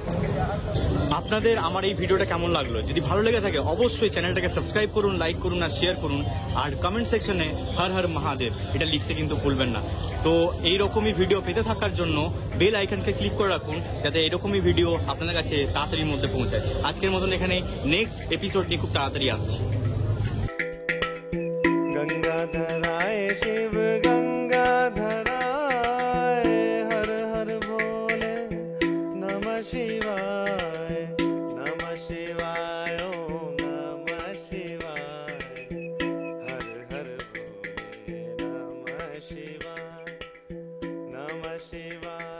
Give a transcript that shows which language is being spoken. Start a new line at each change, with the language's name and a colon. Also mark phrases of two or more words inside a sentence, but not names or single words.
Bangla: আপনাদের আমার এই ভিডিওটা কেমন লাগলো? যদি ভালো লেগে থাকে অবশ্যই চ্যানেলটাকে সাবস্ক্রাইব করুন, লাইক করুন আর শেয়ার করুন। আর কমেন্ট সেকশনে
Hindi: हर हर महादेव
Bangla: এটা লিখতে কিন্তু ভুলবেন না। তো এইরকমই ভিডিও পেতে থাকার জন্য
English: bell icon
Bangla: ক্লিক করে রাখুন, যাতে এরকমই ভিডিও আপনাদের কাছে তাড়াতাড়ির মধ্যে পৌঁছায়। আজকের মতন এখানে
English: next episode
Bangla: নিয়ে খুব তাড়াতাড়ি আসছি।
Sanskrit: गंगाधराय शिव गंगाधराय हर हर भोले नमः शिवाय नमः शिवाय ओम नमः शिवाय हर हर भोले नमः शिवाय नमः शिवाय।